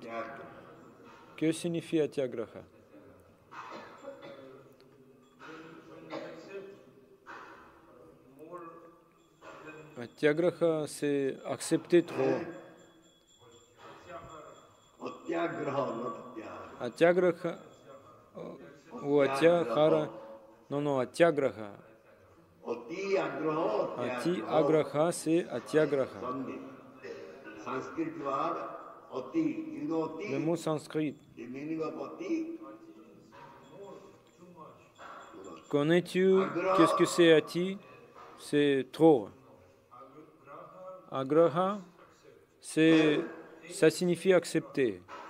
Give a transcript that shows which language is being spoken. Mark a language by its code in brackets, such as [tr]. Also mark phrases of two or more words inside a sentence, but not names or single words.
[fr] Que signifie Atyagraha? Atyagraha, c'est accepter trop. Atyagraha ou Atyahara. Non, Atyagraha. Ati agraha, c'est Atyagraha. Le mot sanskrit. Connais-tu qu'est-ce que c'est Ati? C'est trop. Agraha, ça signifie accepter.